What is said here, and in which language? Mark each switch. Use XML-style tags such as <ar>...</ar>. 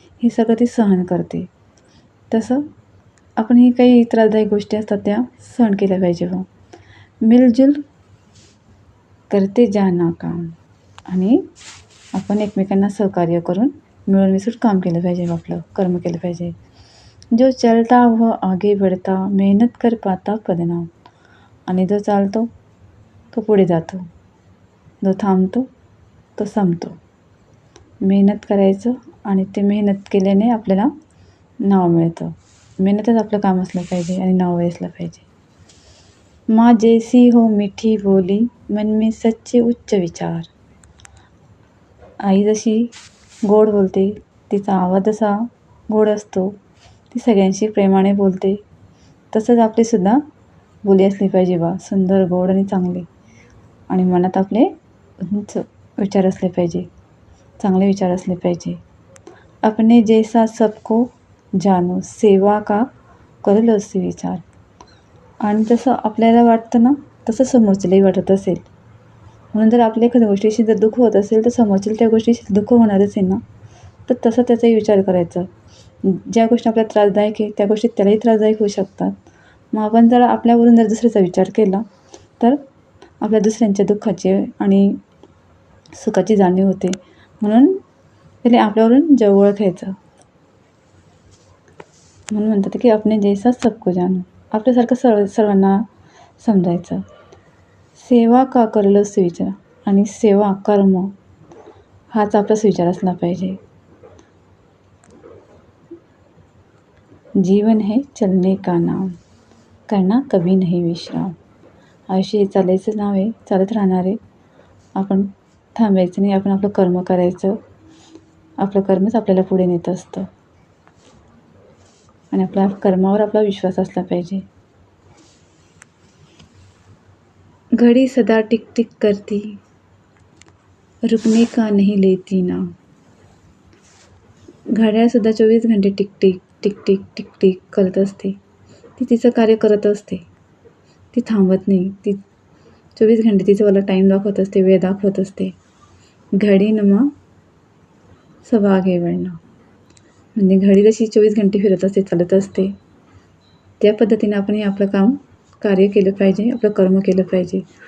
<mr>हे सगळं ती सहन करते. तसं आपण ही काही त्रासदायक गोष्टी असतात त्या सहन केल्या पाहिजे.</mr> <hi>मिलजुल करते जाना काम.</hi> <mr>आणि आपण एकमेकांना सहकार्य करून मिळून मिसळून काम केलं पाहिजे, आपलं कर्म केलं पाहिजे.</mr> <hi>जो चलता वह आगे बढ़ता, मेहनत कर पाता पदनाम.</hi> <mr>आणि जो चालतो तो पुढे जातो, जो थांबतो तो संपतो. मेहनत करायचं आणि ते मेहनत केल्याने आपल्याला नाव मिळतं. मेहनतच आपलं काम असलं पाहिजे आणि नाव असलं पाहिजे.</mr> <hi>माँ जैसी हो मीठी बोली, मन में सच्चे उच्च विचार.</hi> <mr>आई जशी गोड बोलते, तिचा आवाज असा गोड असतो, ती सगळ्यांशी प्रेमाने बोलते. तसंच आपलीसुद्धा बोली असली पाहिजे बा, सुंदर, गोड आणि चांगली. आणि मनात आपले उंच विचार असले पाहिजे, चांगले विचार असले पाहिजे.</mr> <hi>अपने जैसा सबको जानो, सेवा का कर लो स्वीकार.</hi> <mr>आणि जसं आपल्याला वाटतं ना, तसं समोरच्यालाही वाटत असेल. म्हणून जर आपल्या एखाद्या गोष्टीशी जर दुःख होत असेल, तर समोरच्याला त्या गोष्टीशी दुःख होणारच आहे ना, तर तसं त्याचाही विचार करायचा. ज्या गोष्टी आपल्याला त्रासदायक आहे, त्या गोष्टी त्यालाही त्रासदायक होऊ शकतात. मग आपण जर आपल्यावरून जर दुसऱ्याचा विचार केला, तर आपल्या दुसऱ्यांच्या दुःखाची आणि सुखाची जाणीव होते. म्हणून त्याला आपल्यावरून जवळ ओळखायचं. म्हणून म्हणतात की</mr> <hi>अपने जैसा सबको जानो,</hi> <mr>आपल्यासारखं सर्वांना समजायचं.</mr> <hi>सेवा का कर लो स्वीकार.</hi> <mr>आणि सेवा, कर्म हाच आपला स्वीकार असला पाहिजे.</mr> <hi>जीवन है चलने का नाम, करना कभी नहीं विश्राम.</hi> <mr>आयुष्य हे चालायचं नाव आहे, चालत राहणार आहे. आपण थांबायचं नाही, आपण आपलं कर्म करायचं. आपलं कर्मच आपल्याला पुढे नेत असतं आणि आपल्या कर्मावर आपला विश्वास असला पाहिजे.</mr> <hi>घड़ी सदा टिक टिक करती, रुकने का नहीं लेती ना.</hi> <mr>घड्याळसुद्धा 24 घंटे tick tick tick tick tick tick करत असते. ती तिचं कार्य करत असते. ती थांबत नाही. ती 24 घंटे तिचं वाला टाईम दाखवत असते, वेळ दाखवत असते.</mr> <hi>घडी नमा सब आगे बढ़ना.</hi> <mr>म्हणजे घडी जशी 24 घंटे फिरत असते, चालत असते, त्या पद्धतीने आपणही आपलं कार्य केलं पाहिजे, आपलं कर्म केलं पाहिजे.</mr>